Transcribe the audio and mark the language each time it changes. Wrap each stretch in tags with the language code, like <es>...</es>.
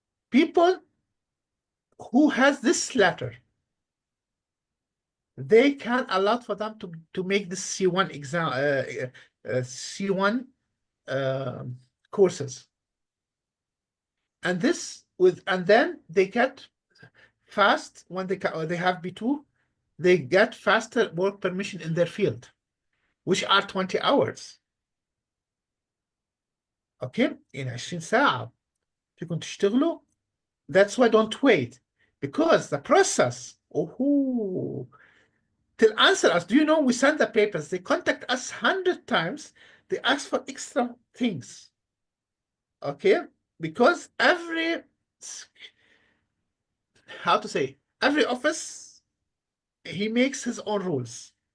<en>People who has this letter, they can allow for them to make the C1 exam, C1 courses. And this and then they get fast when they have B2, they get faster work permission in their field, which are 20 hours. Okay, in 20</en> <ar>ساعة فيكم تشتغلوا.</ar> <en>That's why don't wait, because the process, till answer us, do you know we send the papers, they contact us 100 times, they ask for extra things. Okay, because every office, he makes his own rules.</en>